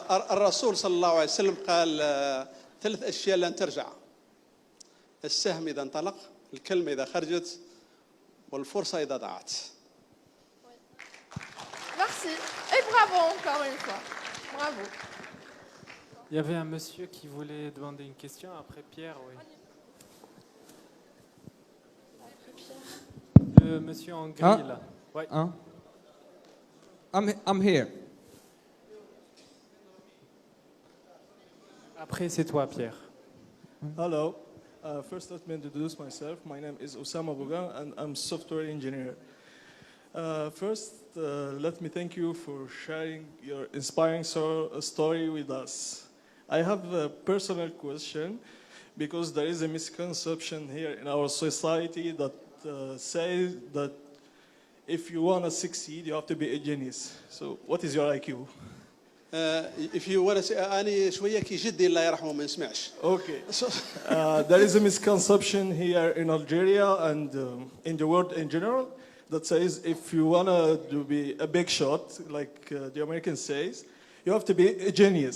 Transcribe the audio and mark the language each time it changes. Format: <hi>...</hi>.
<ar>الرسول صلى الله عليه وسلم قال 3 أشياء لن ترجع. السهم إذا انطلق، الكلمة إذا خرجت، والفرصة إذا ضاعت.</ar> <fr>Merci. Et bravo encore une fois. Bravo. Il y avait un monsieur qui voulait demander une question, après Pierre, oui. Le monsieur en gris, là. Ouais.</fr> <en>I'm here.</en> <fr>Après, c'est toi, Pierre.</fr> <en>Hello. First, let me introduce myself. My name is Osama Bougan, and I'm a software engineer. First, let me thank you for sharing your inspiring story with us. I have a personal question, because there is a misconception here in our society that says that if you want to succeed, you have to be a genius. So, what is your IQ? If you want to say,</en> <ar>أنا شوية كي جدي الله يرحمه ما نسمعش.</ar> <en>Okay. There is a misconception here in Algeria and in the world in general that says if you want to be a big shot, like the American says, you have to be a genius.</en>